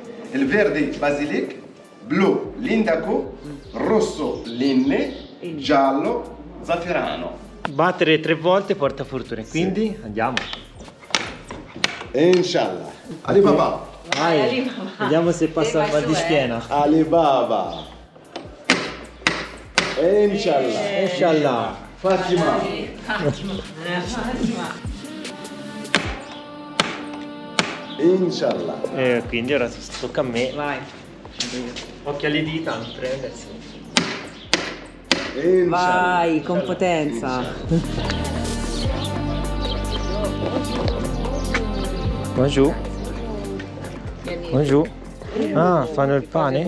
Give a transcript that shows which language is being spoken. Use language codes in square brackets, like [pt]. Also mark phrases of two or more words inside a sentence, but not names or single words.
[it] Il verde basilic, blu l'indaco, rosso linne, giallo zafferano. Battere 3 volte porta fortuna, quindi andiamo. [ar] إن شاء الله. Alibaba. [it] Vai, vediamo se passa il mal di schiena. Alibaba. [ar] إن شاء الله. إن شاء الله. Fatima. إن شاء الله. [it] Quindi ora tocca a me. Vai. Occhio alle dita, non prendersi. Vai, con potenza. Giù. Giù. Ah, fanno il pane?